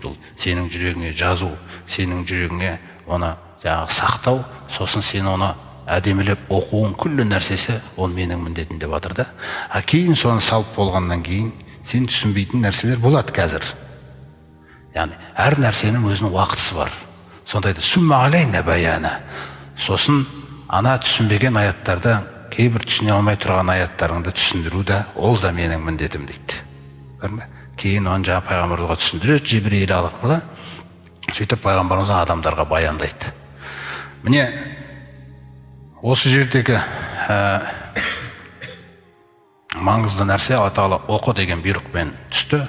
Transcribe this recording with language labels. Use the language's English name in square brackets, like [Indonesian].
[Kazakh] Бұл сенің жүрегіңе жазу, сенің жүрегіңе оны жаңағы сақтау, сосын сен оны әдемілеп оқуың күллі нәрсесі ол менің міндетім деп жатыр да. Кейін соны салып болғаннан кейін сен түсінбейтін нәрселер болады қазір. Яғни әр нәрсенің өзінің уақытысы бар. Сондайды [Arabic] сүмма алейна баяна. [Kazakh] Сосын ана түсінбеген аяттарды, кейбір түсіне алмай тұрған аяттарыңды түсіндіру да ол да менің міндетім дейді. Көрме? Кейін оны жаңа пайғамбарға түсіндіреді, Жибрил арқылы. Сөйтіп пайғамбарымыз адамдарға баяндайды. Міне осы жердегі маңызды нәрсе Алла Тағала оқы деген бұйрықпен түсті.